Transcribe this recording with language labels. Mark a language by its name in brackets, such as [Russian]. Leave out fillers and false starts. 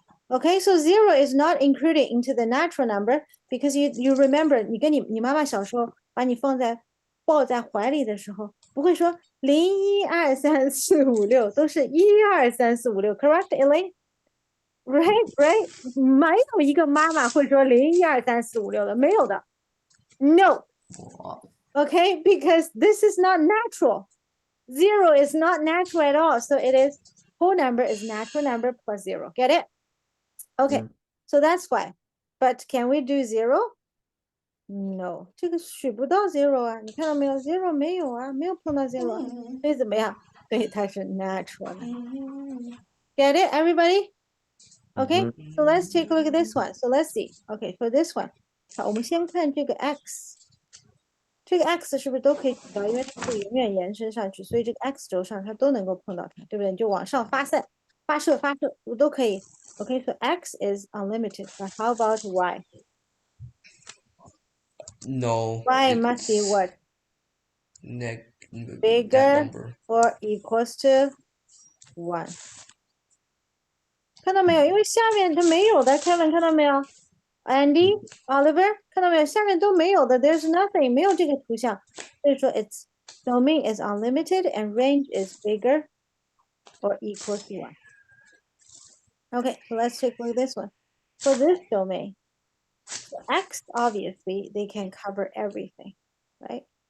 [English] Okay, so 0 is not included into the natural number because you remember [Chinese] 你妈妈小时候把你抱在怀里的时候，不会说0 1 2 3 4 5 6， [English] 都是1 2 3 4 5 6 ，correct, Elaine? Right? [Chinese] 没有一个妈妈会说0 1 2 3 4 5 6的，没有的。 [English] No. Okay, because this is not natural. 0 is not natural at all. So it is whole number is natural number plus 0. Get it? Okay, so that's why. But can we do 0? No. [Chinese] 这个取不到 0 啊，你看到没有 ？0 没有啊，没有碰到 0 啊，所以怎么样？对，它是 natural 的。 [English] Get it, everybody? Okay, so let's take a look at this one. So let's see. Okay, for this one. [Chinese] 好，我们先看这个 x。这个 x 是不是都可以取到？因为它可以永远延伸上去，所以这个 x 轴上它都能够碰到它，对不对？你就往上发散、发射、都可以。 [English] Okay, so x is unlimited, but how about y? No. Y must be what? That Bigger number. or equals to 1. [Chinese] 看到没有？因为下面它没有的 ，Kevin 看到没有 ？Andy, Oliver 看到没有？下面都没有的 [English] ，There's nothing， [Chinese] 没有这个图像，所以说 [English] its domain is unlimited and range is bigger or equal to 1. Okay, so let's take a look at this one. For this domain, so x obviously they can cover everything, right?